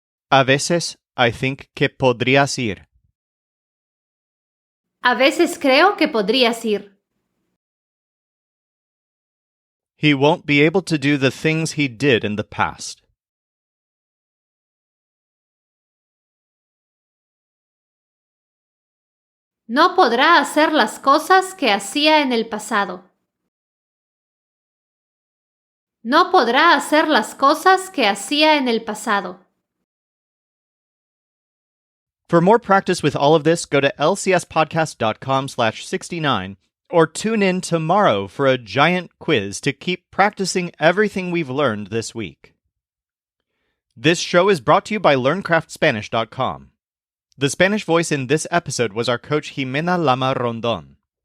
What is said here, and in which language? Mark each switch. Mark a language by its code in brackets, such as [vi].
[es] A veces, [en] I think [es] que podrías ir. A veces creo que podrías ir. [en] He won't be able to do the things he did in the past. [es] No podrá hacer las cosas que hacía en el pasado. No podrá hacer las cosas que hacía en el pasado. [en] For more practice with all of this, go to lcspodcast.com/69 or tune in tomorrow for a giant quiz to keep practicing everything we've learned this week. This show is brought to you by LearnCraftSpanish.com. The Spanish voice in this episode was our coach Jimena Lama Rondon.